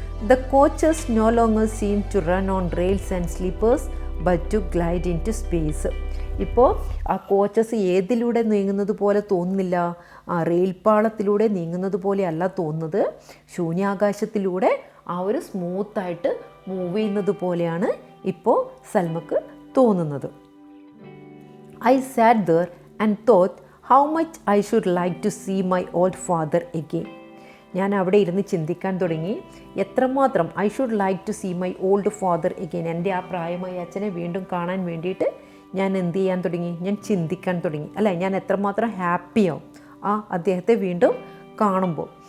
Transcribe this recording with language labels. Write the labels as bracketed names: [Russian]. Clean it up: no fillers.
[English] The coaches no longer seem to run on rails and sleepers but to glide into space. [Malayalam] ഇപ്പോൾ ആ coaches ഏതിലൂടെ നീങ്ങുന്നത് പോലെ തോന്നുന്നില്ല, ആ റെയിൽപ്പാളത്തിലൂടെ നീങ്ങുന്നത് പോലെയല്ല തോന്നുന്നത്, ശൂന്യാകാശത്തിലൂടെ ആ ഒരു സ്മൂത്തായിട്ട് മൂവ് ചെയ്യുന്നത് പോലെയാണ് ഇപ്പോൾ സൽമക്ക് തോന്നുന്നത്. [English] I sat there and thought how much I should like to see my old father again. [Malayalam] ഞാൻ അവിടെ ഇരുന്ന് ചിന്തിക്കാൻ തുടങ്ങി, എത്രമാത്രം [English] I should like to see my old father again. [Malayalam] എൻ്റെ ആ പ്രായമായ അച്ഛനെ വീണ്ടും കാണാൻ വേണ്ടിയിട്ട് ഞാൻ എന്ത് ചെയ്യാൻ തുടങ്ങി? ഞാൻ ചിന്തിക്കാൻ തുടങ്ങി. അല്ല, ഞാൻ എത്രമാത്രം ഹാപ്പിയാവും അദ്ദേഹത്തെ വീണ്ടും കാണുമ്പോൾ.